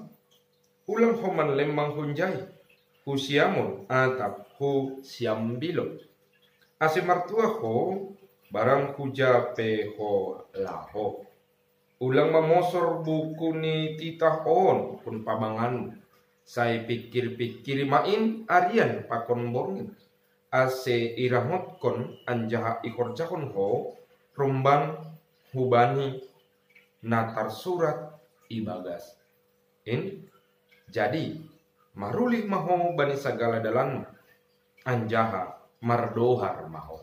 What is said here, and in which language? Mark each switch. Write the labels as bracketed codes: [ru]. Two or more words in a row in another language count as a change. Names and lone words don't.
[bts] Ulang homan lemang hunjai. Hu siamun atap hu siambilo. Ase martua ho barang hujape ho laho. Ulang mamosor buku ni titah on pun pamangan. [id] Saya pikir-pikir main [bts] arian pakon borngin. Ase iramot kon anjaha ikorjakon ho romban hubani natar surat ibagas. Jadi marulih maho bani sagala dalan anjaha mardohar maho.